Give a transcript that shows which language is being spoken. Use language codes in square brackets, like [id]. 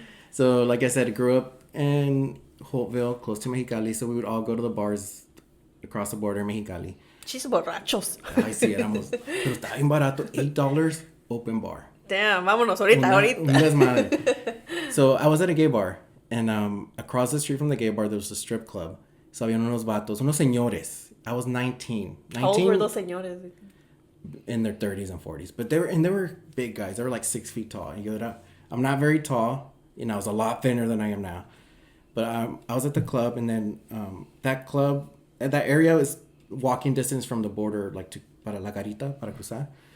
[en] So, like I said, I grew up in Holtville, close to Mexicali, so we would all go to the bars across the border in Mexicali. She's borrachos. [es] Ay, sí, éramos. Pero estaba bien barato, $8, [en] open bar. Damn, [es] vámonos ahorita. Un desmadre. [en] So, I was at a gay bar, and across the street from the gay bar, there was a strip club. So, [es] había unos vatos, unos señores. [en] I was 19. How old were those señores? In their 30s and 40s. But they were big guys. They were like 6 feet tall. I'm not very tall. You know, I was a lot thinner than I am now. But I was at the club, and then that area is walking distance from the border, like to [es] para la garita, para cruzar.